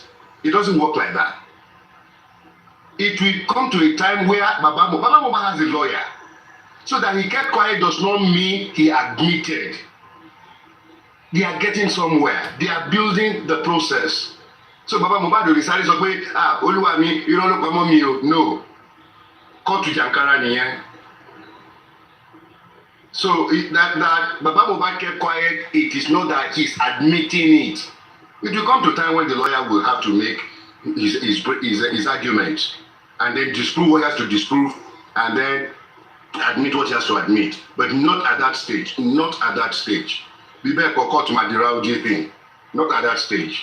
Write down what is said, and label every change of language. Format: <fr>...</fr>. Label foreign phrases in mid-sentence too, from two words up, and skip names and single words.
<en>It doesn't work like that. It will come to a time where Baba Mohbad has a lawyer. So that he kept quiet does not mean he admitted. They are getting somewhere. They are building the process. So Baba Mohbad will decide to say,</en> <yo>Oluwa mi,</yo> <en>no. Come to Jankara niyen. So that Baba Mohbad kept quiet, it is not that he's admitting it. It will come to a time when the lawyer will have to make his arguments and then disprove what he has to disprove and then admit what he has to admit. But not at that stage. Not at that stage. Not at that stage.</en>